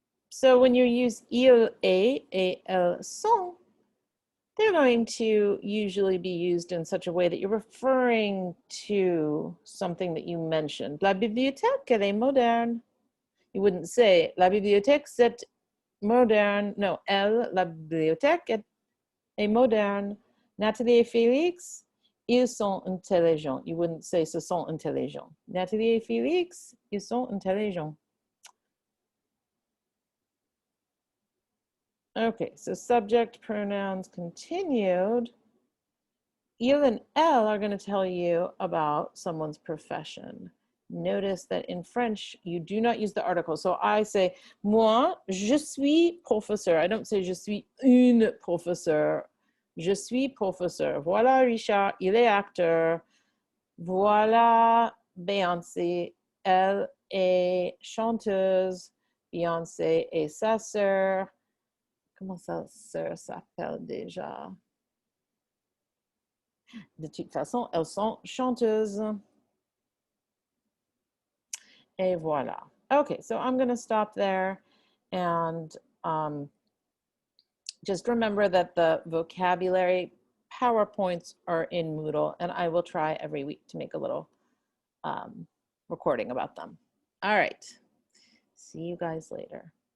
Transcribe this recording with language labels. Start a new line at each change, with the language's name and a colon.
English: So when you use
French: il est et elles sont,
English: they're going to usually be used in such a way that you're referring to something that you mentioned.
French: La bibliothèque, elle est moderne.
English: You wouldn't say,
French: la bibliothèque, c'est moderne. No, elle, la bibliothèque est moderne. Nathalie et Félix, ils sont intelligents.
English: You wouldn't say
French: ce sont intelligents. Nathalie et Félix, ils sont intelligents.
English: Okay, so subject pronouns continued. Il and elle are going to tell you about someone's profession. Notice that in French, you do not use the article. So I say,
French: moi, je suis professeur.
English: I don't say
French: je suis une professeur. Je suis professeur. Voilà Richard, il est acteur. Voilà Beyoncé, elle est chanteuse. Beyoncé est sa sœur. Comment sa sœur s'appelle déjà? De toute façon, elles sont chanteuses. Et voilà.
English: Okay, so I'm going to stop there and just remember that the vocabulary PowerPoints are in Moodle, and I will try every week to make a little recording about them. All right. See you guys later.